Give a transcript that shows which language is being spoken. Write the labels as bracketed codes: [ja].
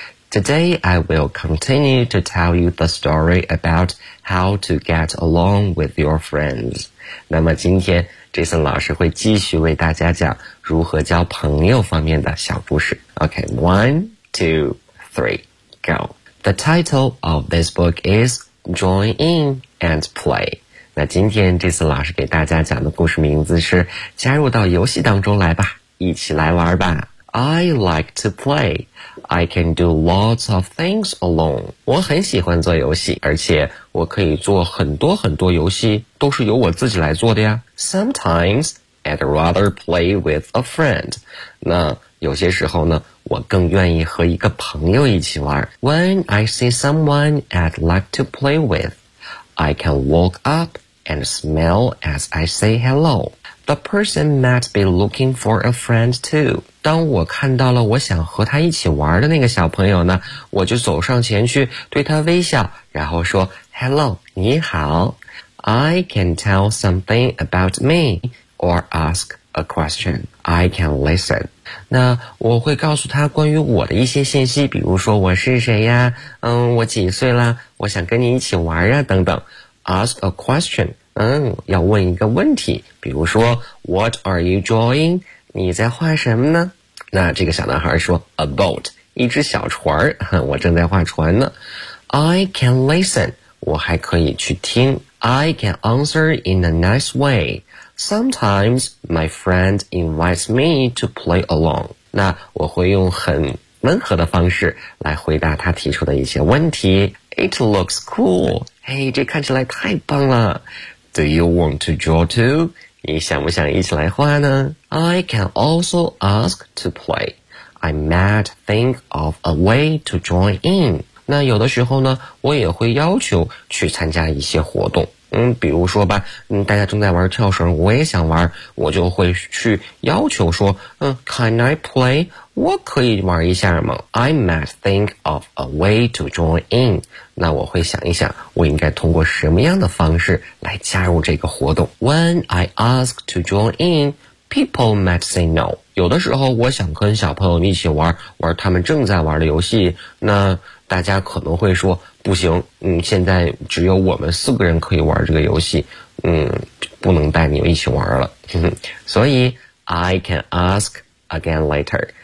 [en] Today I will continue to tell you the story about how to get along with your friends. [zh] 那么今天 Jason 老师会继续为大家讲如何交朋友方面的小故事。 [en] OK, one, two, three, go. The title of this book is Join In and Play. [zh] 那今天这次老师给大家讲的故事名字是加入到游戏当中来吧，一起来玩吧。 [en] I like to play. I can do lots of things alone. [zh] 我很喜欢做游戏，而且我可以做很多很多游戏，都是由我自己来做的呀。 [en] Sometimes, I'd rather play with a friend. [zh] 那有些时候呢，我更愿意和一个朋友一起玩。 [en] When I see someone I'd like to play with, I can walk up and smile as I say hello. The person might be looking for a friend too. [zh] 当我看到了我想和他一起玩的那个小朋友呢，我就走上前去对他微笑，然后说 Hello, 你好。 [en] I can tell something about me or ask a question. I can listen. [zh] 那我会告诉他关于我的一些信息，比如说我是谁呀，我几岁啦，我想跟你一起玩呀，等等。 [en] Ask a question, [zh] 要问一个问题，比如说 [en] What are you drawing? [zh] 你在画什么呢？那这个小男孩说 [en] A boat, [zh] 一只小船，我正在画船呢。 [en] I can listen, [zh] 我还可以去听。 [en] I can answer in a nice way. Sometimes my friend invites me to play along. [zh] 那我会用很温和的方式来回答他提出的一些问题。 [en] It looks cool. Hey, [zh] 这看起来太棒了。 [en] Do you want to draw too? [zh] 你想不想一起来画呢？ [en] I can also ask to play. I might think of a way to join in. [zh] 那有的时候呢，我也会要求去参加一些活动。比如说吧，大家正在玩跳绳，我也想玩，我就会去要求说， [en] Can I play? [zh] 我可以玩一下吗？ [en] I might think of a way to join in. [zh] 那我会想一想，我应该通过什么样的方式来加入这个活动。 [en] When I ask to join in,People might say no. [zh] 有的时候我想跟小朋友一起玩玩他们正在玩的游戏，那大家可能会说不行，现在只有我们四个人可以玩这个游戏，不能带你们一起玩了。所以 [en] I can ask again later.